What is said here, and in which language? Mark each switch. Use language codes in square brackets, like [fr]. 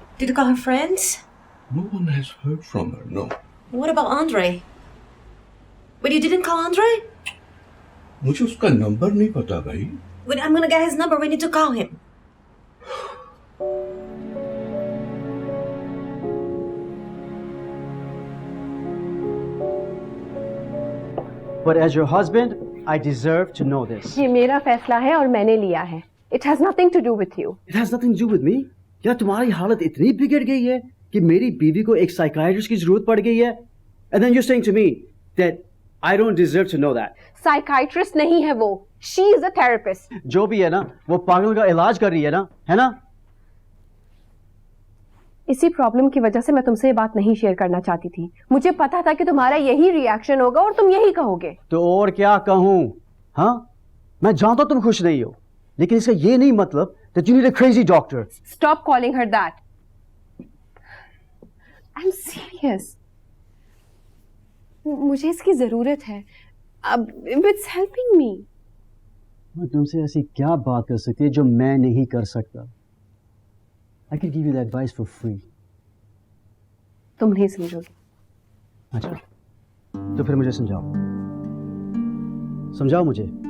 [en] Did you call her friends? no one has heard from her. No. What about Andre? Wait, you didn't call Andre? [hi] मुझे उसका number नहीं पता भाई। [en] Wait, I'm gonna get his number. We need to call him. But as your husband, I deserve to know this. [hi] ये मेरा फैसला है और मैंने लिया है। [en] It has nothing to do with you. It has nothing to do with me. [hi] क्या तुम्हारी हालत इतनी बिगड़ गई है कि मेरी बीवी को एक साइकाइट्रिस्ट की जरूरत पड़ गई है? [en] And then you're saying to me that I don't deserve to know that. [hi] Psychiatrist नहीं है वो. [en] She is a therapist. [hi] जो भी है ना, वो पागल का इलाज कर रही है ना? इसी प्रॉब्लम की वजह से मैं तुमसे ये बात नहीं शेयर करना चाहती थी. मुझे पता था कि तुम्हारा यही रिएक्शन होगा और तुम यही कहोगे. तो और क्या कहूँ? हाँ? मैं जानता हूँ तुम खुश नहीं हो, लेकिन इसका ये नहीं मतलब [en] that you need a crazy doctor. Stop calling her that. I'm serious. [hi] मुझे इसकी जरूरत है. अब [en] it's helping me. [hi] मैं तुमसे ऐसी क्या बात कर सकती है जो मैं नहीं कर सकता? [en] I can give you the advice for free. [hi] तुम नहीं समझोगे. अच्छा, तो फिर मुझे समझाओ. समझाओ मुझे.